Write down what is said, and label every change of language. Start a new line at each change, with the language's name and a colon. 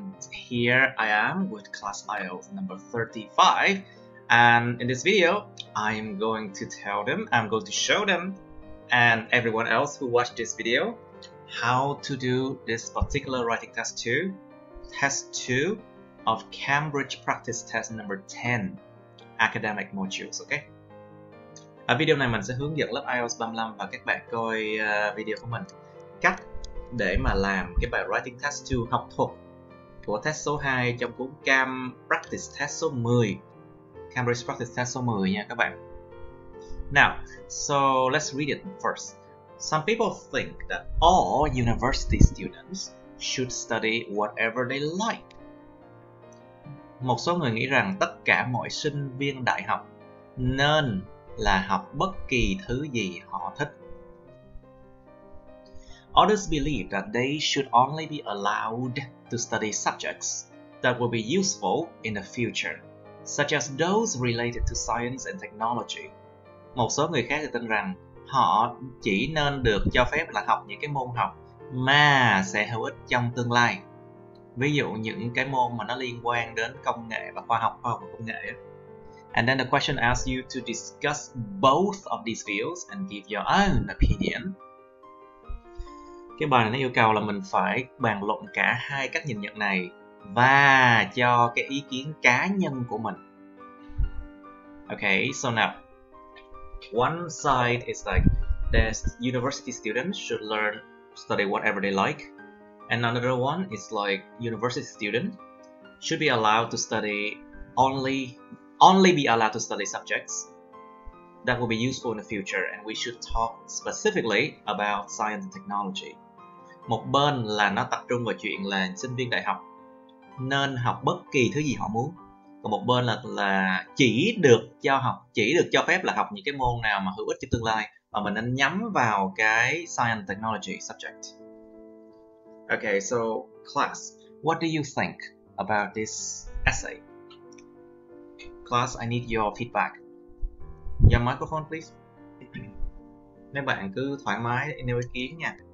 English: Here I am with class IELTS number 35, and in this video I'm going to show them and everyone else who watched this video how to do this particular writing test 2 of Cambridge practice test number 10 academic modules. Okay.
Vietnamese: Ở video này mình sẽ hướng dẫn lớp IELTS 35 và các bạn coi video của mình cách để mà làm cái bài writing test 2 học thuật của test số 2 trong cuốn Cam practice test số 10, Cambridge practice test số 10 nha các bạn.
English: Now, so let's read it first. Some people think that all university students should study whatever they like.
Vietnamese: Một số người nghĩ rằng tất cả mọi sinh viên đại học nên là học bất kỳ thứ gì họ thích.
English: Others believe that they should only be allowed to study subjects that will be useful in the future, such as those related to science and technology.
Vietnamese: Một số người khác thì tin rằng họ chỉ nên được cho phép là học những cái môn học mà sẽ hữu ích trong tương lai. Ví dụ những cái môn mà nó liên quan đến công nghệ và khoa học và công nghệ.
English: And then the question asks you to discuss both of these views and give your own opinion.
Vietnamese: Cái bài này nó yêu cầu là mình phải bàn luận cả hai cách nhìn nhận này và cho cái ý kiến cá nhân của mình.
English: Okay, so now one side is like that university students should study whatever they like, and another one is like university students should be allowed to study only be allowed to study subjects that will be useful in the future, and we should talk specifically about science and technology.
Vietnamese: Một bên là nó tập trung vào chuyện là sinh viên đại học nên học bất kỳ thứ gì họ muốn, còn một bên là chỉ được cho phép là học những cái môn nào mà hữu ích cho tương lai, và mình nên nhắm vào cái
English: science and technology subject. Okay, so class, what do you think about this essay? Class, I need your feedback. Your microphone, please.
Vietnamese: Mấy bạn cứ thoải mái nêu ý kiến nha.